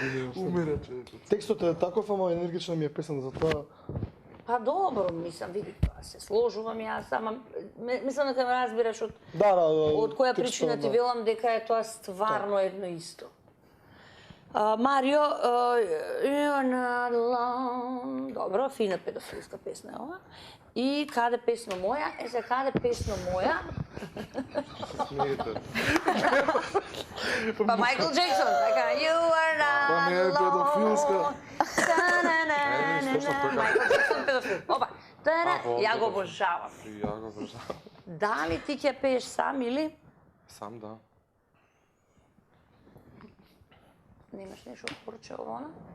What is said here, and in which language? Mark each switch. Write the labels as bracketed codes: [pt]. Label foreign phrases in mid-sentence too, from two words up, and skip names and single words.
[mk] Умира човек. Текстот е таков, ама енергична ми е песен, затоа... Па добро, мислам, види, тоа се сложувам јас, ама мислам дека ме разбираш од од која причина ти велам дека е тоа стварно едно исто. Марио, [en] You're not alone. [mk] Добро, фина педофилска песна е ова. И каде песно моја? За каде песно моја? Смеете. Па Майкл Джексон, така, [en] You are not [mk] Па не е [en] alone. [mk] педофилска. Майкл Джексон педофил. Опа. Ја го обожавам. Ја го обожавам. Дали ти ќе пееш сам или? Сам да. Немаш нешто хорче овона?